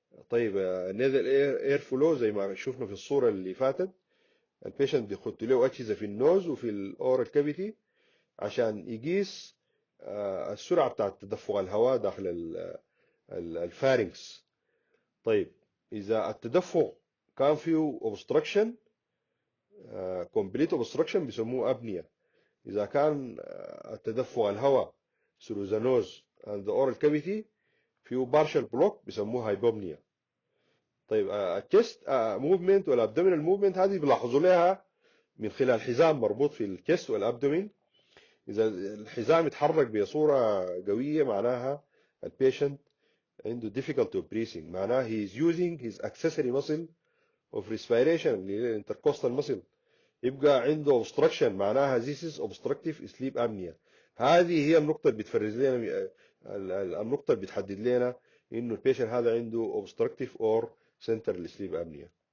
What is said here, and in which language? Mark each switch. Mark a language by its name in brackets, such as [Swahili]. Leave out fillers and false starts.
[Arabic] طيب النيزل اير فلو زي ما شفنا في الصورة اللي فاتت، البيشنت بيخط له اجهزة في النوز وفي الاورال كافيتي عشان يقيس السرعة بتاعت تدفق الهواء داخل الفارنكس. طيب إذا التدفق كان فيه obstruction، complete obstruction بيسموه أبنية. إذا كان التدفق الهواء [English] through the nose and the oral cavity [Arabic] فيه partial block بيسموه hypopnea. طيب الchest movement والabdominal movement هذه بيلاحظوا لها من خلال حزام مربوط في الكست والابدومين. إذا الحزام يتحرك بصورة قوية معناها البيشنت عنده [English] difficulty of breathing، [Arabic] معناه [English] he is using his accessory muscle of respiration [Arabic] اللي هي intercostal muscle، يبقى عنده obstruction معناها [English] this is obstructive sleep apnea. [Arabic] هذه هي النقطة اللي بتفرز لنا، النقطة اللي بتحدد لنا إنه البيشنت هذا عنده [English] obstructive or central sleep apnea.